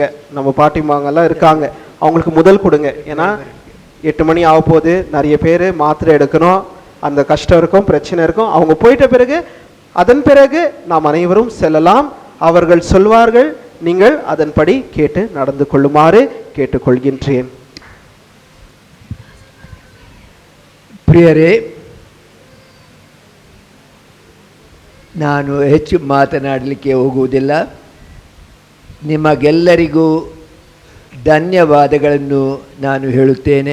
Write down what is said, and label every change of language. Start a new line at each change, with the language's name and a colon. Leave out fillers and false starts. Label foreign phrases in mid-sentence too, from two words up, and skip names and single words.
Tamil: நம்ம பாட்டிமாங்கெல்லாம் இருக்காங்க, அவங்களுக்கு முதல் கொடுங்க. ஏன்னா 8 மணி ஆக போகுது, நிறைய பேர் மாத்திரை எடுக்கணும், அந்த கஷ்டம் இருக்கும், பிரச்சனை இருக்கும். அவங்க போயிட்ட பிறகு அதன் பிறகு நாம் அனைவரும் செல்லலாம். அவர்கள் சொல்வார்கள், நீங்கள் அதன்படி கேட்டு நடந்து கொள்ளுமாறு கேட்டுக்கொள்கின்றேன்.
Kannada: ಪ್ರಿಯರೇ, ನಾನು ಹೆಚ್ಚು ಮಾತನಾಡಲಿಕ್ಕೆ ಹೋಗುವುದಿಲ್ಲ. ನಿಮಗೆಲ್ಲರಿಗೂ ಧನ್ಯವಾದಗಳನ್ನು ನಾನು ಹೇಳುತ್ತೇನೆ.